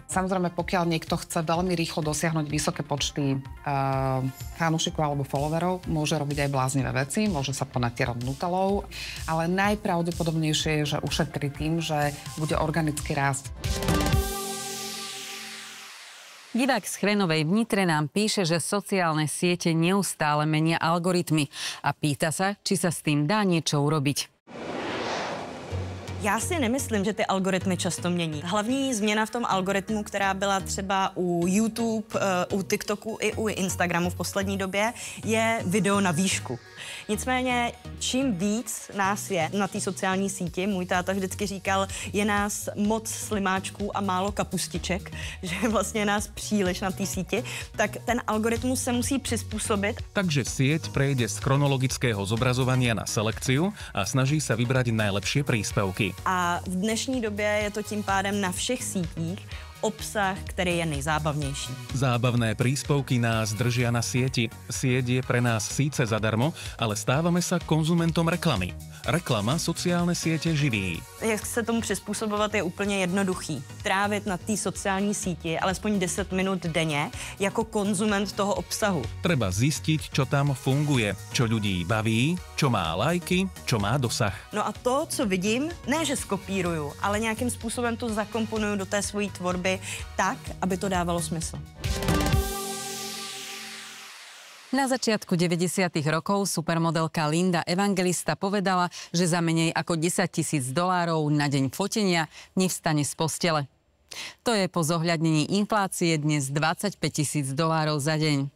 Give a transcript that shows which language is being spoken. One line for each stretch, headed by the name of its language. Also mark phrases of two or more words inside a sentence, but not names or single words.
Slovak: Samozrejme, pokiaľ niekto chce veľmi rýchlo dosiahnuť vysoké počty fanúšikov alebo followerov, môže robiť aj bláznivé veci, môže sa ponatierať Nutellou, ale najpravdepodobnejšie je, že ušetrí tým, že bude organicky rásť. Divák z Chrenovej v Nitre nám píše, že sociálne siete neustále menia algoritmy a pýta sa, či sa s tým dá niečo urobiť.
Czech: Já si nemyslím, že ty algoritmy často mění. Hlavní změna v tom algoritmu, která byla třeba u YouTube, u TikToku i u Instagramu v poslední době, je video na výšku. Nicméně, čím víc nás je na té sociální síti, můj táta vždycky říkal, je nás moc slimáčků a málo kapustiček, že vlastně je nás příliš na té síti, tak ten algoritmus se musí přizpůsobit.
Slovak: Takže sieť prejde z chronologického zobrazovania na selekciu a snaží sa vybrať najlepšie príspevky.
Czech: A v dnešní době je to tím pádem na všech sítích obsah, který je nejzábavnější.
Slovak: Zábavné príspevky nás držia na sieti. Sieť je pre nás síce zadarmo, ale stávame sa konzumentom reklamy. Reklama sociálne siete živí.
Czech: Jak se tomu přizpůsobovat je úplně jednoduchý. Trávit na té sociální síti alespoň 10 minut denně jako konzument toho obsahu.
Slovak: Treba zistiť, čo tam funguje, čo ľudí baví, čo má lajky, čo má dosah.
Czech: No a to, co vidím, ne že skopíruju, ale nějakým způsobem to zakomponuju do té svojí tvorby tak, aby to dávalo smysl.
Slovak: Na začiatku 90. rokov supermodelka Linda Evangelista povedala, že za menej ako $10 000 na deň fotenia nevstane z postele. To je po zohľadnení inflácie dnes $25 000 za deň.